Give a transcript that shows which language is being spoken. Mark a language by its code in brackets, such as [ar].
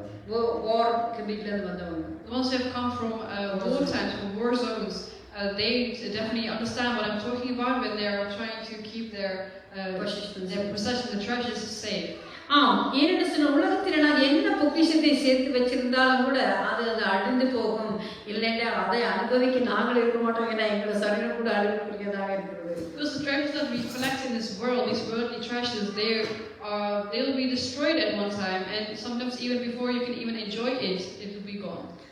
[ta] war கண்டிக்லேருந்து வந்தவங்க, [en] the ones who have come from war times, from war zones, they definitely understand what I'm talking about when they are trying to keep their possessions, their treasures safe. [ta] ஏனென்று சொன்ன உலகத்தில் நான் என்ன பொக்கிஷத்தை சேர்த்து வச்சிருந்தாலும் கூட அது அழிந்து போகும். இல்லைன்னா அதை அனுபவிக்க நாங்கள் இருக்க மாட்டோம். ஏன்னா எங்களை சரீரம் கூட அழிவுக்குரியதாக இருக்கிறது. [en] Because the treasures that we collect in this world, these worldly treasures, they'll be destroyed at one time, and sometimes even before you can even enjoy it, it will be gone.